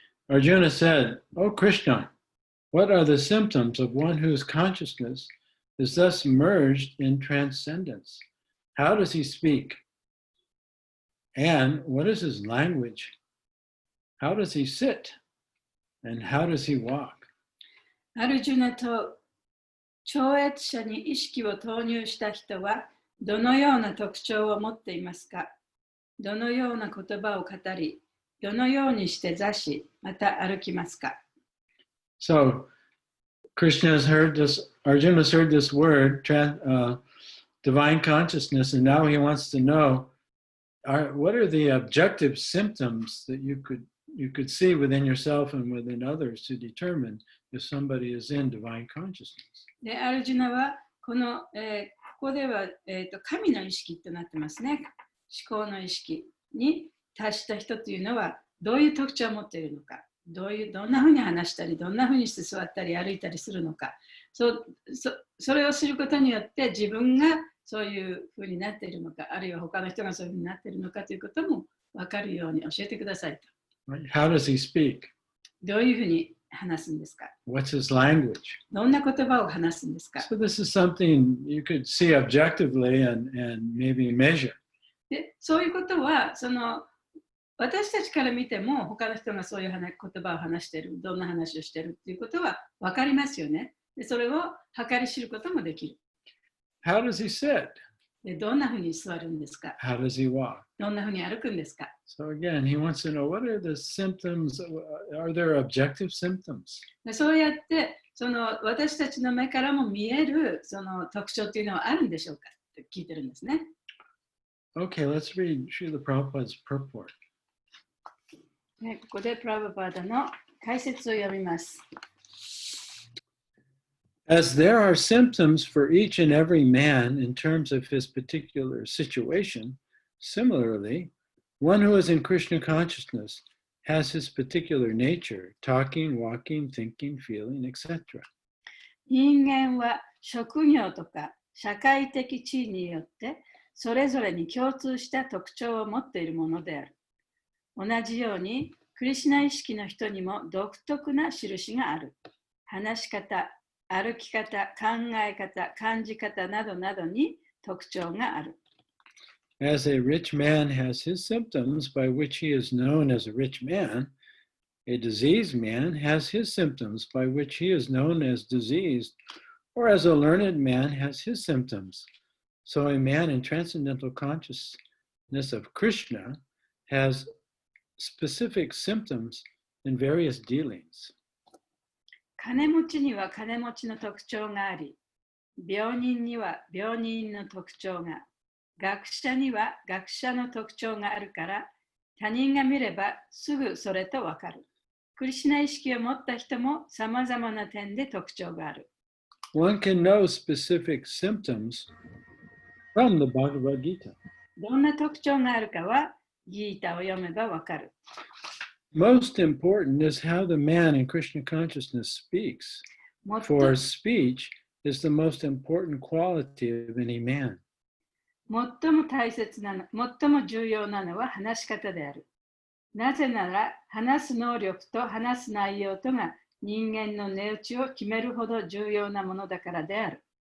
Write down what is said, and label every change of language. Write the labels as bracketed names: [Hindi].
[English] Arjuna said, O Krishna, what are the symptoms of one whose consciousness is thus merged in transcendence? How does he speak? And what is his language? How does he sit? And how does he walk? [Japanese] アルジュナと超越者に意識を投入した人はどのような特徴を持っていますか？どのような言葉を語り、どのようにして座し、また歩きますか？ [English] So, Krishna has heard this, Arjuna has heard this word, divine consciousness, and now he wants to know, what are the objective symptoms that you could see within yourself and within others to determine if somebody is in divine consciousness. [Japanese] で、アルジュナはここでは、神の意識となってますね。思考の意識に達した人というのはどういう特徴を持っているのか、どんなふうに話したり、どんなふうにして座ったり歩いたりするのか、それを知ることによって自分がそういうふうになっているのか、あるいは他の人がそういうふうになっているのかということも分かるように教えてくださいと。 [English] How does he speak? [Japanese] どういうふうに話すんですか？ [English] What's his language? [Japanese] どんな言葉を話すんですか？ [English] So this is something you could see objectively and maybe measure. [Japanese] で、そういうことは私たちから見ても他の人がそういう言葉を話している、どんな話をしているということは分かりますよね。で、それを計り知ることもできる。 [English] How does he sit? [Japanese] で、どんなふうに座るんですか？ [English] How does he walk? [Japanese] どんなふうに歩くんですか？ [English] So again, he wants to know, what are the symptoms? Are there objective symptoms? [Japanese] で、そうやって私たちの目からも見える特徴というのはあるんでしょうかって聞いてるんですね。 [English] Okay, let's read Srila Prabhupada's purport. [Japanese] ここでプラブパーダの解説を読みます。 [English] As there are symptoms for each and every man in terms of his particular situation, similarly, one who is in Krishna consciousness has his particular nature, talking, walking, thinking, feeling, etc. [Japanese] 人間は職業とか社会的地位によってそれぞれに共通した特徴を持っているものである。同じように、クリシュナ意識の人にも独特な印がある。話し方、歩き方、考え方、感じ方などなどに特徴がある。 [English] As a rich man has his symptoms by which he is known as a rich man, a diseased man has his symptoms by which he is known as diseased, or as a learned man has his symptoms. So a man in transcendental consciousness of Krishna has specific symptoms in various dealings. [Japanese] 金持ちには金持ちの特徴があり、病人には病人の特徴が、学者には学者の特徴があるから、他人が見ればすぐそれとわかる。クリシュナ意識を持った人もさまざまな点で特徴がある。 [English] One can know specific symptoms from the Bhagavad-Gita. [Japanese] どんな特徴があるかは、ギータを読めばわかる。 [English] Most important is how the man in Krishna consciousness speaks. For speech is the most important quality of any man. [Japanese] 最も大切なの、最も重要なのは話し方である。なぜなら、話す能力と話す内容とが人間の値打ちを決めるほど重要なものだからである。